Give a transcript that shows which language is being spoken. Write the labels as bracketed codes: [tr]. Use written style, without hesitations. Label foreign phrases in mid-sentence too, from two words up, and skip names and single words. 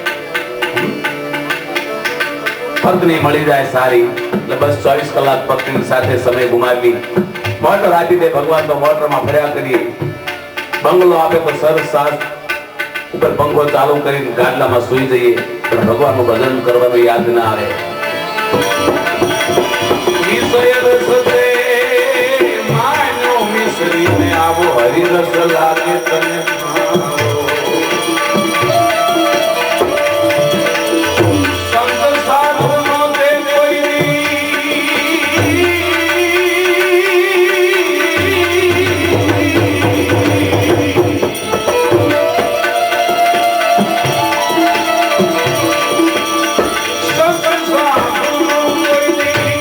[gu] પત્ની મળી જાય સારી એટલે બસ 24 કલાક પત્ની સાથે સમય ગુમાવી મોટર આપી દે ભગવાન તો મોટરમાં ફર્યા કરીએ બંગલો આપે તો સરસ સાસ ઉપર પંખો ચાલુ કરીને ગાડલામાં સુઈ જઈએ પણ ભગવાનનું ભજન કરવાનું યાદ ના આવે વિષય રસ માં આવો હરિ રસ લાગે તને સંત સાધુ નો દે કોઈ સંત સાધુ નો કોઈ